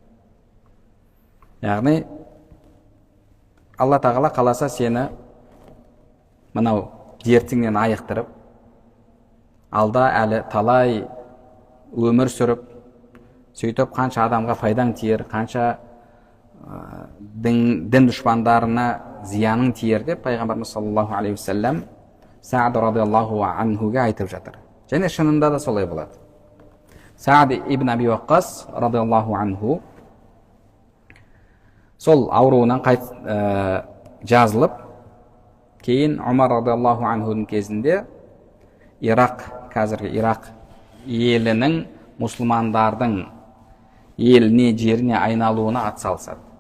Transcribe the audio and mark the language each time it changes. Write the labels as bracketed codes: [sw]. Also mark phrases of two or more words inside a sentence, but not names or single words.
[kk] Яғни, Алла тағала қаласа сені мынау дертіңнен айықтырып, алда әлі талай өмір сүріп, сөйтіп қанша адамға пайдаң тиер, қанша дін дұшпандарына зияның тиер деп Пайғамбарымыз [ar] صلى الله عليه وسلم [kk] Саад [ar] رضي الله عنه [kk] айтып жатыр. Және шынында да солай болады. Саад ибн Аби Ваққас [ar] رضي الله عنه [kk] сол ауруынан жазылып, кейін Умар [ar] رضي الله عنه [kk] кезінде қазіргі Ирақ елінің мұсылмандардың еліне, жеріне айналуына атсалысады.